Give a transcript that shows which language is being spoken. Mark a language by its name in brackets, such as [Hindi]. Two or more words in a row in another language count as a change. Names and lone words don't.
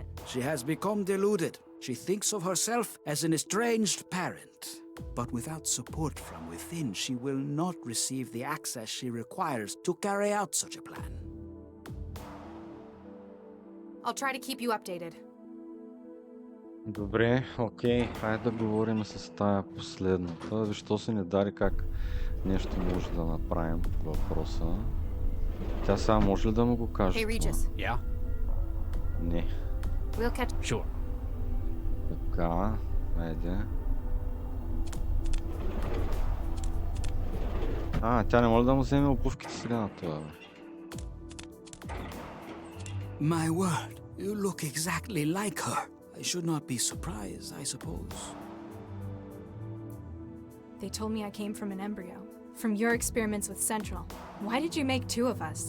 [English] She has become deluded. She thinks of herself as an estranged parent. But without support from within, she will not receive the access she requires to carry out such a plan. I'll try to keep you updated. [Bulgarian] Добре, окей, хайде да говорим с тая последната. Защо се не даде как нещо може да направим по въпроса? Тя сега може ли да му го каже? [English] Hey, Regis. Yeah? [Bulgarian] Не. [English] We'll catch... Sure. [Bulgarian] Така, айде. Тя не може да му вземе обувките сега на това, бе. [English] My word, you look exactly like her. I should not be surprised, I suppose. They told me I came from an embryo. From your experiments with Central. Why did you make two of us?